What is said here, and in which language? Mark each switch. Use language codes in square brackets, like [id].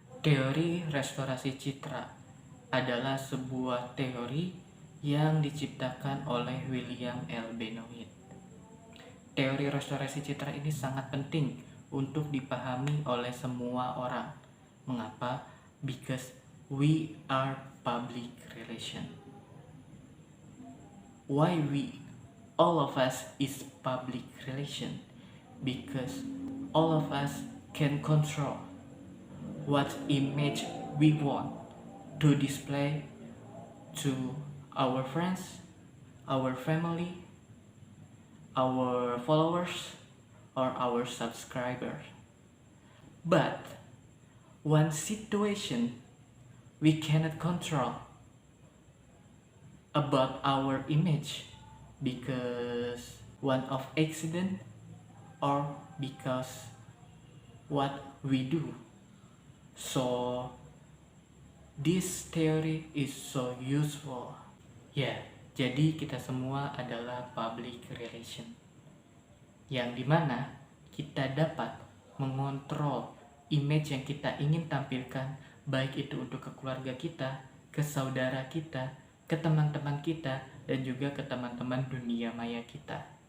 [id] Teori restorasi citra adalah sebuah teori yang diciptakan oleh William L. Benoit. Teori restorasi citra ini sangat penting untuk dipahami oleh semua orang. Mengapa? [en] Because we are public relation. Why all of us is public relation? Because all of us can control what image we want to display to our friends, our family, our followers, or our subscribers. But one situation we cannot control about our image because one of accident or because what we do. So this theory is so useful. [id] Ya, jadi kita semua adalah public relation, yang dimana kita dapat mengontrol image yang kita ingin tampilkan, baik itu untuk ke keluarga kita, ke saudara kita, ke teman-teman kita, dan juga ke teman-teman dunia maya kita.